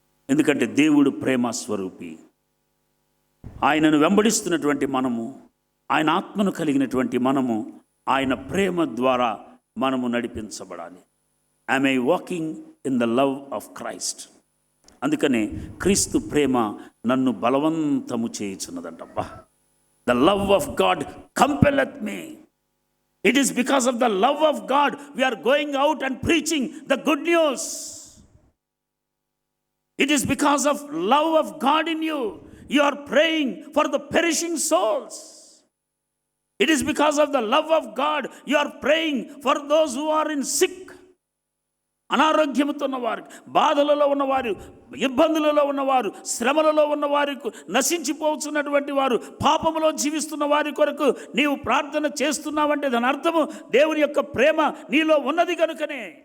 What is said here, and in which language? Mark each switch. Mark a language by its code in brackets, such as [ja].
[te] ఎందుకంటే దేవుడు ప్రేమ స్వరూపి. ఆయనను వెంబడిస్తున్నటువంటి మనము, ఆయన ఆత్మను కలిగినటువంటి మనము, ఆయన ప్రేమ ద్వారా మనము నడిపించబడాలి. [en] I'm I walking in the love of Christ. [te] అందుకనే క్రీస్తు ప్రేమ నన్ను బలవంతము చేయుచున్నదంటబ్బా. [en] The love of God compelleth me. It is because of the love of God we are going out and preaching the good news. It is because of love of God in you. You are praying for the perishing souls. It is because of the love of God you are praying for those who are in sick. [te] అనారోగ్యముతో ఉన్నవారు, బాధలలో ఉన్నవారు, ఇబ్బందులలో ఉన్నవారు, శ్రమలలో ఉన్నవారి, నశించిపోతున్నటువంటి వారు, పాపములో జీవిస్తున్న వారి కొరకు నీవు ప్రార్థన చేస్తున్నావంటే దాని అర్థము దేవుని యొక్క ప్రేమ నీలో ఉన్నది కనుకనే.